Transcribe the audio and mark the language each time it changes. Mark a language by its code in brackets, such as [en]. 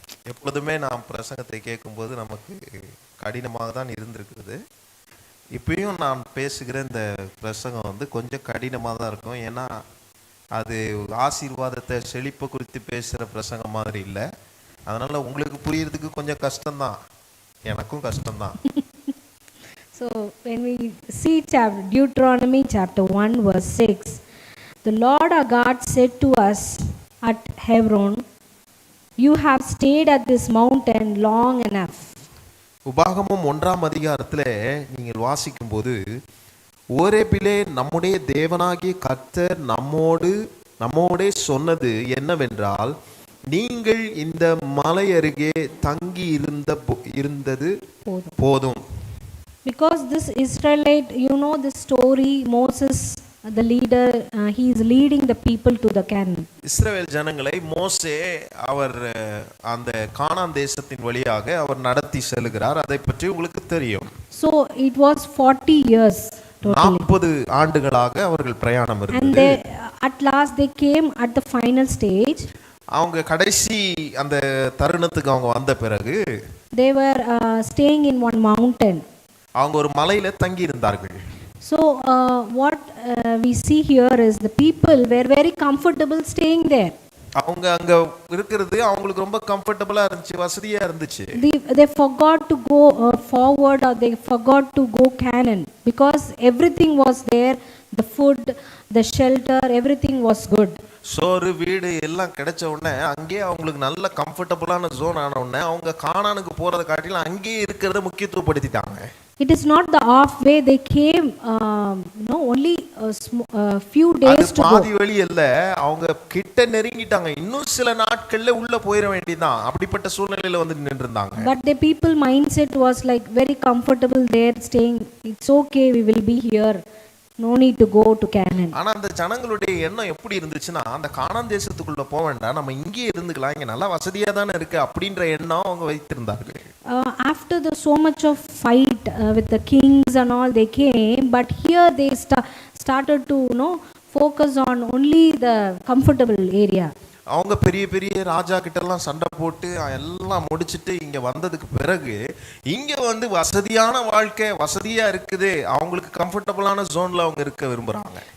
[ta] எப்பொழுதுமே நாம் பிரசங்கத்தை கேட்கும்போது நமக்கு கடினமாக தான் இருந்திருக்குது. இப்பயும் நான் பேசுகிற இந்த பிரசங்கம் கொஞ்சம் கடினமாக தான் இருக்கும். ஏன்னா அது ஆசீர்வாதத்தை செழிப்பை குறித்து பேசுகிற பிரசங்கம் மாதிரி இல்லை. அதனால் உங்களுக்கு புரியறதுக்கு கொஞ்சம் கஷ்டம்தான், எனக்கும் கஷ்டம்தான். [en] So when we see Deuteronomy chapter 1 verse 6, the Lord our God said to us at Hebron, you have stayed at this mountain long enough. [ta] உபாகமம் 1ஆம் அதிகாரத்தில் நீங்கள் வாசிக்கும்போது, ஓரேபிலே நம்முடைய தேவனாகிய கர்த்தர் நம்மோடே சொன்னது என்னவென்றால், நீங்கள் இந்த மலை அருகே தங்கி இருந்தது போதும். [en] Because this Israelite, the story, Moses, the leader, he is leading the people to the Canaan. [ta] இஸ்ரவேல் ஜனங்களை மோசே அவர் அந்த கானான் தேசத்தின் வழியாக அவர் நடத்தி செல்கிறார். அதை பற்றி உங்களுக்கு தெரியும். [en] So it was 40 years totally. [ta] 40 ஆண்டுகளாக அவர்கள் பிரயாணம் இருந்தது. [en] And they, at last they came at the final stage. [ta] அவங்க கடைசி அந்த தருணத்துக்கு அவங்க வந்த பிறகு [en] they were staying in one mountain. [ta] அவங்க ஒரு மலையில தங்கி இருந்தார்கள். [en] So what we see here is the people were very comfortable staying there. [ta] அவங்க அங்க இருக்கிறது அவங்களுக்கு ரொம்ப கம்ஃபர்ட்டபிளா இருந்துச்சு, வசதியா இருந்துச்சு. [en] They forgot to go forward, or they forgot to go Canaan because everything was there, the food, the shelter, everything was good. [ta] சோறு வீடு எல்லாம் கிடைச்ச உடனே அங்கேயே அவங்களுக்கு நல்ல கம்ஃபர்டபுளான ஜோன் ஆன உடனே அவங்க கானானுக்கு போறதை காட்டிலும் அங்கேயே இருக்கிறத முக்கியத்துவப்படுத்திட்டாங்க. [en] It is not the halfway, they came only a few days to go. [ta] பாதி வழி இல்ல, அவங்க கிட்ட நெருங்கிட்டாங்க, இன்னும் சில நாட்கள்ல உள்ள போயிட வேண்டியதான், அப்படிப்பட்ட சூழ்நிலையில நின்றுட்டாங்க. [en] But the people mindset was like very comfortable there staying. It's okay, we will be here, no need to go to Canaan. [ta] ஆனா அந்த ஜனங்களுடைய எண்ணம் எப்படி இருந்துச்சுன்னா, அந்த கானான் தேசத்துக்குள்ள போக வேண்டாம், நம்ம இங்கேயே இருந்துக்கலாம், இங்க நல்லா வசதியா தானே இருக்கு அப்படின்ற எண்ணம் அவங்க வைத்திருந்தார்கள். [en] After so much of fight with the kings and all, they came, but here they started to focus on only the comfortable area. [ta] அவங்க பெரிய பெரிய ராஜா கிட்ட எல்லாம் சண்டை போட்டு எல்லாம் முடிச்சிட்டு இங்க வந்ததுக்கு பிறகு இங்க வந்து வசதியான வாழ்க்கை வசதியா இருக்குது, அவங்களுக்கு கம்ஃபர்டபுளான ஜோன்ல அவங்க இருக்க விரும்புறாங்க.